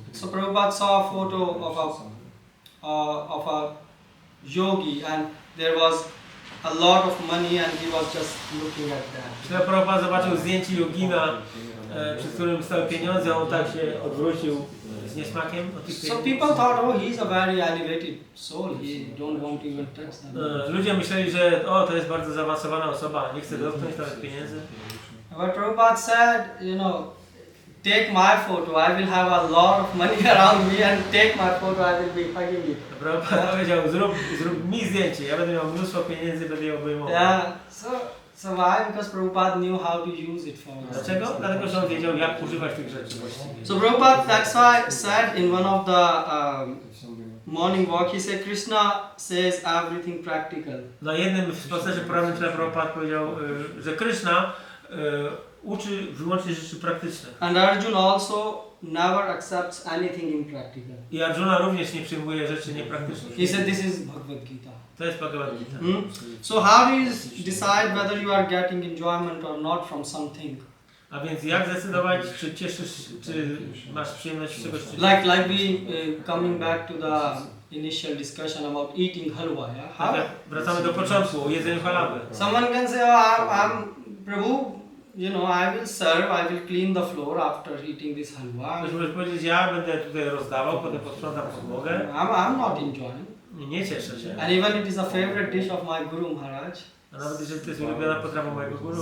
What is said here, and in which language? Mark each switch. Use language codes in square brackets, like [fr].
[en] Prabhupada saw a photo of a yogi, and there was a lot of money, and he was just looking at that. [pl] Prabhupada zobaczył zdjęcie jogina, przy którym stały pieniądze, on tak się odwrócił z niesmakiem od tych [en] So [pl] pieniędzy. [en] people thought, oh, he's a very elevated soul. He don't want to even touch them. [pl] Ludzie myśleli, że to jest bardzo zaawansowana osoba, nie chce dotknąć nawet pieniędzy. [en] But Prabhupada said, take my photo. I will have a lot of money around me, and take my photo. I will be hugging it. [pl] Prabhupada powiedział, zrób mi zdjęcie, ja będę miał mnóstwo pieniędzy, będę je obejmował. [en] Yeah. So why? Because Prabhupada knew how to use it for us. [pl] Dlaczego? Dlatego, że on wiedział, jak używać tych rzeczy właściwie. [en] So Prabhupada, that's why said in one of the morning walk, he said Krishna says everything practical. [pl] Na jednym spacerze porannym Prabhupada powiedział, że Krishna uczy wyłącznie rzeczy praktyczne. [en] And Arjuna also never accepts anything impractical. [pl] I Arjuna również nie przyjmuje rzeczy niepraktycznych. [en] He said this is Bhagavad Gita. [pl] To jest Bhagavad Gita. [en] So how do you decide whether you are getting enjoyment or not from something? [pl] A więc jak zdecydować, czy cieszysz, czy masz przyjemność z czegoś, czy [en] Like we coming back to the initial discussion about eating halwa, yeah? How? [pl] Wracamy do początku, o jedzeniu halawy. [en] Someone can say, oh, I'm Prabhu, I will serve, I will clean the floor after eating this halwa. [pl] Ktoś może powiedzieć, ja będę tutaj rozdawał, potem posprzątam podłogę. [en] I'm not enjoying. [pl] Nie cieszę się. [en] And even it is a favorite dish of my Guru Maharaj. [pl] A nawet jeżeli to jest ulubiona potrawa mojego guru.